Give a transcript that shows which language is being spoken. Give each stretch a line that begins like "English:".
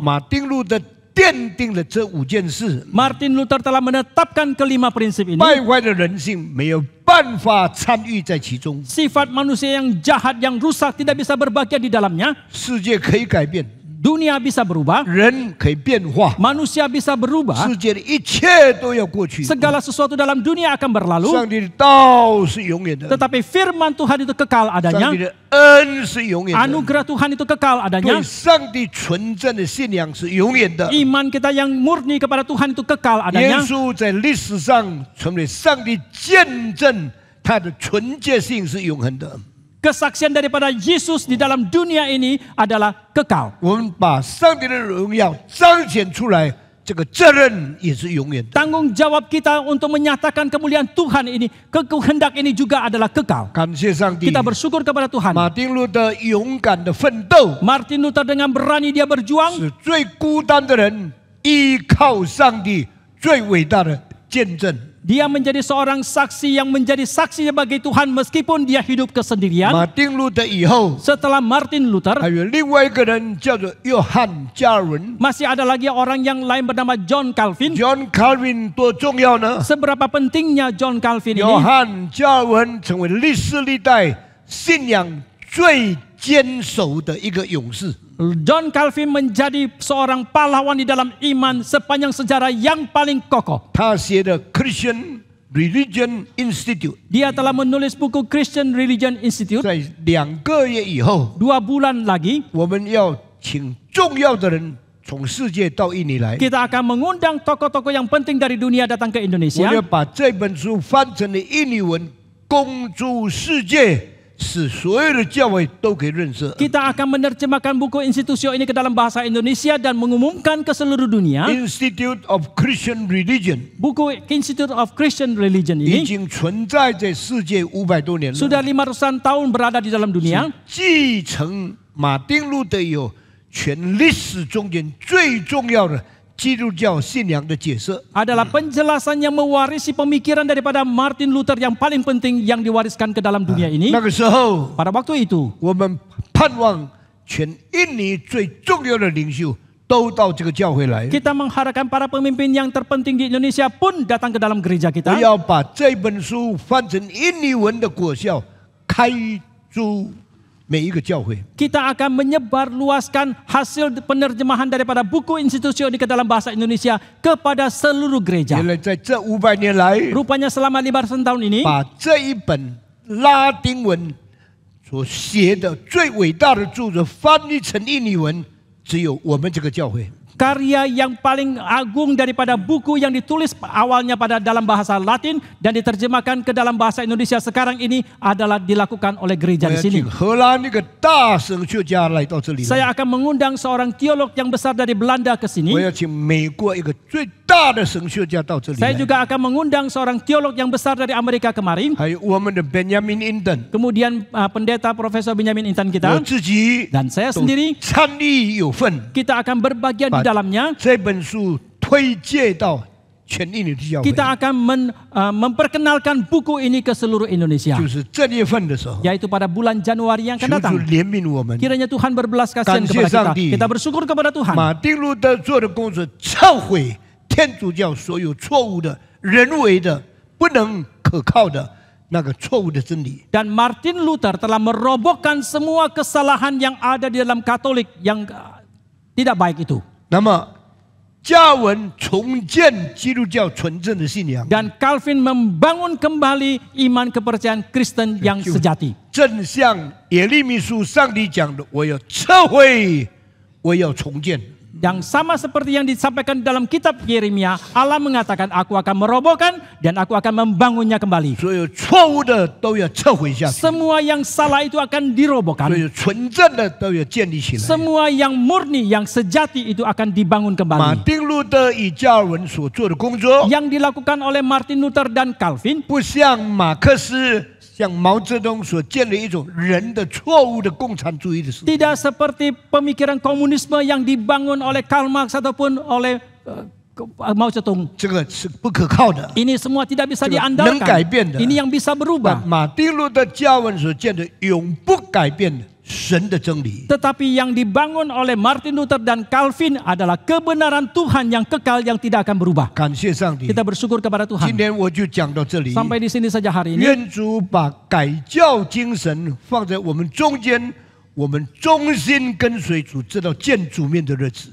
Chinese: 马丁路德奠定了这5件事，
Indonesian: Martin Luther telah menetapkan ke-5 prinsip ini.
Chinese: 败坏的人性没有办法参与在其中。
Indonesian: Sifat manusia yang jahat, yang rusak tidak bisa berbagian di dalamnya.
Chinese: 世界可以改变，
Indonesian: Dunia bisa berubah,
Chinese: 人可以变化，
Indonesian: manusia bisa berubah.
Chinese: 世界的一切都要过去。
Indonesian: Segala sesuatu dalam dunia akan berlalu.
Chinese: 上帝的道是永远的，
Indonesian: Tetapi firman Tuhan itu kekal
Chinese: 上
Indonesian: adanya.
Chinese: 帝的恩是永远的，
Indonesian: Anugerah Tuhan itu kekal
Chinese: 对
Indonesian: adanya.
Chinese: 上帝纯正的信仰是永远的。
Indonesian: Iman kita yang murni kepada Tuhan itu kekal
Chinese: 耶
Indonesian: adanya.
Chinese: 稣在历史上成为上帝见证他的纯洁性是永恒的。
Indonesian: Kesaksian daripada Yesus di dalam dunia ini adalah kekal.
Chinese: 我们把上帝的荣耀彰显出来，这个责任也是永远的。
Indonesian: Tanggung jawab kita untuk menyatakan kemuliaan Tuhan ini, kehendak ini juga adalah kekal.
Chinese: 感谢上帝，
Indonesian: Kita bersyukur kepada Tuhan.
Chinese: 马丁路德勇敢的奋斗，
Indonesian: Martin Luther dengan berani dia berjuang,
Chinese: 使最孤单的人依靠上帝最伟大的见证。
Indonesian: dia menjadi seorang saksi yang menjadi saksi bagi Tuhan meskipun dia hidup kesendirian.
Chinese: 马丁路德以后，
Indonesian: Setelah Martin Luther,
Chinese: 还有另外一个人叫做约翰加尔文。
Indonesian: masih ada lagi orang yang lain bernama John Calvin.
Chinese: John Calvin 多重要呢？
Indonesian: Seberapa pentingnya John Calvin
Chinese: 约
Indonesian: ini?
Chinese: 翰加尔文成为历史历代信仰最坚守的一个勇士。
Indonesian: John Calvin menjadi seorang pahlawan di dalam iman sepanjang sejarah yang paling kokoh.
Chinese: 他写的 Christian Religion Institute，
Indonesian: Dia telah menulis buku Christian Religion Institute.
Chinese: 在2个月以后，
Indonesian: 2 bulan lagi
Chinese: 我们要请重要的人从世界到印尼来。
Indonesian: kita akan mengundang tokoh-tokoh yang penting dari dunia datang ke Indonesia.
Chinese: 要把这本书翻成了印尼文，公诸世界，使所有的教会都可以认识。
Indonesian: Kita akan menerjemahkan buku Institusio ini ke dalam bahasa Indonesia dan mengumumkan ke seluruh dunia.
English: Institute of Christian Religion
Indonesian: Buku Institute of Christian Religion
Chinese: 已
Indonesian: ini
Chinese: 经存在在世界500多年了，
Indonesian: sudah 500-an tahun berada di dalam dunia.
Chinese: 继承马丁路德有全历史中间最重要的基督教信仰的解释。
Indonesian: Adalah penjelasan yang mewarisi pemikiran daripada Martin Luther yang paling penting yang diwariskan ke dalam dunia ini.
Chinese: 那个时候，
Indonesian: Pada waktu itu
Chinese: 我们盼望全印尼最重要的领袖都到这个教会来。
Indonesian: kita mengharapkan para pemimpin yang terpenting di Indonesia pun datang ke dalam gereja
Chinese: 我
Indonesian: kita.
Chinese: 要把这本书翻成印尼文的果效，开诸每一个教会。
Indonesian: Kita akan menyebarluaskan hasil penerjemahan daripada buku Institusio ini ke dalam bahasa Indonesia kepada seluruh gereja.
Chinese: 原来在这500年来，
Indonesian: Rupanya selama 500 tahun ini
Chinese: 把这一本拉丁文所写的最伟大的著作翻译成印尼文，只有我们这个教会。
Indonesian: karya yang paling agung daripada buku yang ditulis awalnya pada dalam bahasa Latin dan diterjemahkan ke dalam bahasa Indonesia sekarang ini adalah dilakukan oleh gereja
Chinese: 我请荷兰那个大神学家来到这里来，
Indonesian: Saya akan mengundang seorang teolog yang besar dari Belanda ke sini.
Chinese: 要请美国一个最大的神学家到这里
Indonesian: Saya juga akan mengundang seorang teolog yang besar dari Amerika kemarin.
Chinese: 还有我们的 Benjamin Inton，
Indonesian: Kemudian pendeta Profesor Benjamin Intan
Chinese: 我
Indonesian: kita
Chinese: 自己
Indonesian: dan saya
Chinese: 都
Indonesian: sendiri
Chinese: 参与有份，
Indonesian: kita akan berbagian di dalamnya.
Chinese: 这本书推介到全印尼的教会，
Indonesian: Kita akan memperkenalkan buku ini ke seluruh Indonesia,
Chinese: 就是这月份的时候，
Indonesian: yaitu pada bulan Januari yang
Chinese: 求
Indonesian: akan
Chinese: 主
Indonesian: datang.
Chinese: 怜悯我们。
Indonesian: Kiranya Tuhan berbelas kasihan
Chinese: 感谢
Indonesian: kepada kita.
Chinese: 上帝。
Indonesian: Kita bersyukur kepada Tuhan.
Chinese: 马丁路德做的工作，忏悔天主教所有错误的、人为的、不能可靠的那个错误的真理。
Indonesian: Dan Martin Luther telah merobohkan semua kesalahan yang ada di dalam Katolik yang tidak baik itu.
Chinese: 那么，加文重建基督教纯正的信仰，
Indonesian: Dan Calvin membangun kembali iman kepercayaan Kristen yang sejati.
Chinese: 正像耶利米书上帝讲的：“我要撤回，我要重建。”
Indonesian: Yang sama seperti yang disampaikan dalam kitab Yeremia, Allah mengatakan, aku akan merobohkan dan aku akan membangunnya kembali.
Chinese: 所有错误的都要撤回下去，
Indonesian: Semua yang salah itu akan dirobohkan.
Chinese: 所有纯正的都要建立起来。
Indonesian: Semua yang murni, yang sejati itu akan dibangun kembali.
Chinese: 丁路德与加尔文所做的工作，
Indonesian: Yang dilakukan oleh Martin Luther dan Calvin
Chinese: 不像马克思、像毛泽东所建立一种人的错误的共产主义的思想。
Indonesian: tidak seperti pemikiran komunisme yang dibangun oleh Karl Marx ataupun oleh Mao Zedong.
Chinese: 这个是不可靠的。
Indonesian: Ini semua tidak bisa
Chinese: 这个能
Indonesian: diandalkan.
Chinese: 改变的。
Indonesian: Ini yang bisa
Chinese: 把
Indonesian: berubah.
Chinese: 马丁路德加文所建的永不改变的神的真理。
Indonesian: Tetapi yang dibangun oleh Martin Luther dan Calvin adalah kebenaran Tuhan yang kekal yang tidak akan berubah.
Chinese: 感谢上帝。
Indonesian: Kita bersyukur kepada
Chinese: 今
Indonesian: Tuhan.
Chinese: 天我就讲到这里。
Indonesian: Sampai di sini saja hari ini.
Chinese: 愿主把改教精神放在我们中间，我们忠心跟随主，直到见主面的日子。